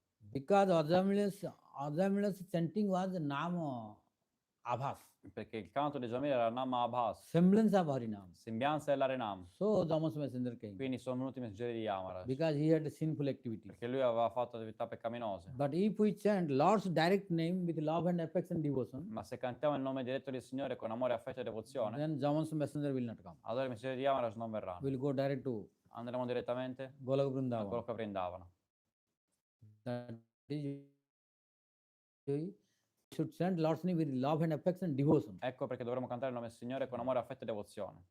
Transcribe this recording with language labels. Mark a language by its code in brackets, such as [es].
[en] Because Ajamil's chanting was Nam Abhas, [it] Perché il canto di Jamil era Nama Abhas, [en] semblance of Harinam. [it] sembianza dell'Arenam. [en] So Jamas messenger came. [it] Quindi sono venuti i messaggeri di Yamara. [en] Because he had sinful activities. [it] Perché lui aveva fatto attività peccaminose. [en] But if we chant Lord's direct name with love and affection and devotion, [it] Ma se cantiamo il nome diretto del Signore con amore, affetto e devozione, [en] then Jaman's messenger will not come. [it] allora i messaggeri di Yamara non verranno. [en] We'll go direct to [it] Andremo direttamente [en] Golok [it] a quello che brindavano. [en] That is, we should chant Lord's name with love and affection and devotion. [it] Ecco perché dovremo cantare il nome del Signore con amore, affetto e devozione.